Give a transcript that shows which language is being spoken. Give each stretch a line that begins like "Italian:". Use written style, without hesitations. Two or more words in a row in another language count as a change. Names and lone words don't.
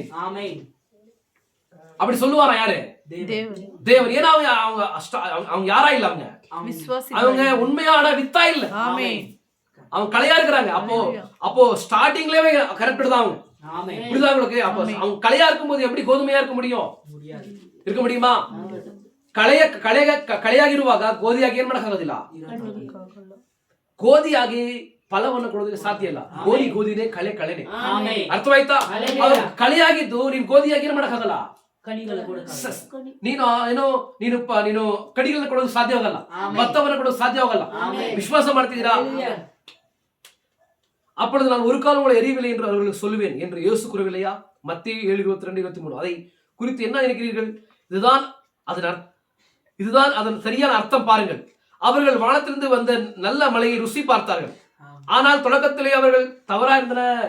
Tamil: அப்படி சொல்லுவாரா யாரு? தேவன். ஏன்னா அவங்க யாரா இல்ல, அவங்க உண்மையான வித்தா இல்ல, அவங்க கலையா இருக்கிறாங்க. அப்போ
English: startingலயே correct
Tamil: தான் அவங்க. புரியுதா உங்களுக்கு? அப்போ அவங்க கலையா இருக்கும்போது எப்படி கோதுமையா இருக்க முடியும்? இருக்க முடியுமா?
Kannada: ಕಳೆಯಾಗಿರುವಾಗ ಗೋಧಿಯಾಗಿ ಏನ್ ಮಾಡಕ್ಕಾಗೋದಿಲ್ಲ. ಗೋಧಿಯಾಗಿ ಫಲವನ್ನು ಕೊಡೋದಕ್ಕೆ ಸಾಧ್ಯ ಇಲ್ಲ. ಗೋಧಿನೇ ಕಳೆನೆ. ಅರ್ಥವಾಯ್ತಾ? ಕಳೆಯಾಗಿದ್ದು ನೀನ್ ಗೋಧಿಯಾಗಿ ಏನ್ ಮಾಡಕ್ಕಾಗಲ್ಲ. ನೀನು ಕಡಿಗಳನ್ನ ಕೊಡೋದು ಸಾಧ್ಯವಾಗಲ್ಲ, ಭತ್ತವನ್ನ ಕೊಡೋದು ಸಾಧ್ಯವಾಗಲ್ಲ. ವಿಶ್ವಾಸ ಮಾಡ್ತಿದ್ದೀರಾ?
Tamil: அப்பொழுது நான் ஒரு காலம் உங்களை எரியவில்லை என்று அவர்களுக்கு சொல்லுவேன் என்று இயேசு கூறவில்லையா? மத்தேயு 7:22-23. அதை குறித்து என்ன நினைக்கிறீர்கள்? இதுதான் அதன் சரியான அர்த்தம். பாருங்கள், அவர்கள் வானத்திலிருந்து வந்த நல்ல மலையை ருசி பார்த்தார்கள், ஆனால் தொடக்கத்திலே அவர்கள் தவறா இருந்தனர்.